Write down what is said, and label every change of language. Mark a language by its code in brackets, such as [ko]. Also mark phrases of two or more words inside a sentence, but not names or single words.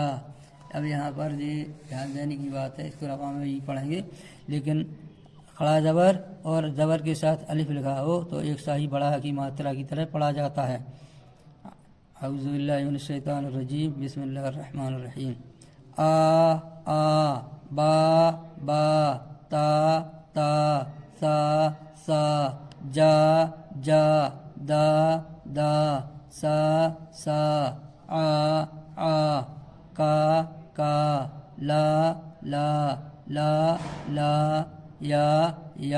[ur] اب یہاں پر یہ دھیان دینے کی بات ہے، اس کو رواں میں ہی پڑھیں گے، لیکن کھڑا زبر اور زبر کے ساتھ الف لکھا ہو تو ایک سا ہی بڑا کی ماترا کی طرح پڑھا جاتا ہے۔ [ar] اعوذ باللہ من الشیطان الرجیم، بسم اللہ الرحمن الرحیم۔ آ آ، با با، تا تا، سا سا، جا جا، دا دا، سا سا، آ آ، کا کا، لا لا، لا لا، یا۔